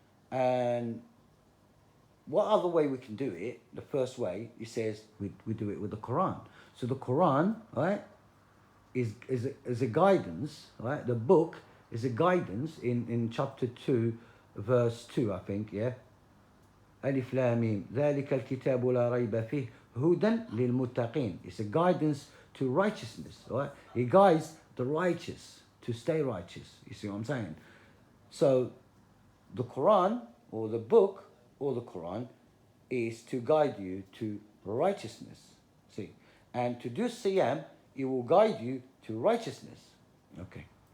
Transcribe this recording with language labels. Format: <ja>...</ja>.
<en>And what other way we can do it? The first way, he says, we do it with the Quran. So the Quran, right, is a guidance, right? The book is a guidance in chapter 2, verse 2, I think, yeah?</en> <ar>ألف لام ميم ذلك الكتاب لا ريب فيه هدى للمتقين.</ar> <en>It's a guidance to righteousness, right? It guides the righteous to stay righteous. You see what I'm saying? So the Quran or the book or the Quran is to guide you to righteousness. See? And to do Siyam, it will guide you to righteousness. Okay.</en>